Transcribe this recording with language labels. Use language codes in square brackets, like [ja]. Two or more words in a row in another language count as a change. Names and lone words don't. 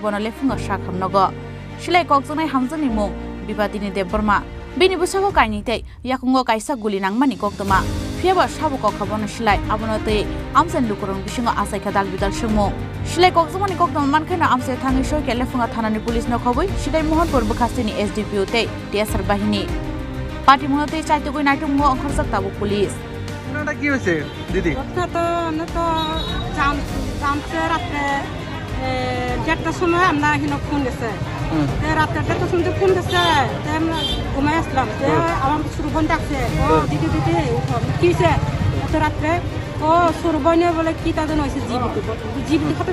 [trp] bona Lefunga sakhamnogo silai kokjana hamjani mung Bipadini Deborma bini busako kainite yakungo kaisa guli nangmani koktoma fiaba saboko khabona silai abonote amsan lukurong bisingo asai kadal bidal sumo silai kokjamani koktoma mankhana amse thangi soike Lefunga thanani police no khoboi Shirai Mohanpur Bukhastini SDPO te DSR bahini Patimunote chaitugoi naitungmo angkhorjak tabu police [bn] ঘটনাটা কি হয়েছে দিদি? ঘটনা তো জানছে রাত্রে 1:30টার সময় আমরা এখানে ফোন গেছে রাত্রে 1:30টার সময় ফোন গেছে আমরা ঘুমাই আসলাম আমার সুরবন ডাকছে ও দিদি দিদি কি হয়েছে এত রাত্রে ও সুরবনে বলে কি তাদের হয়েছে জীবিত হঠাৎ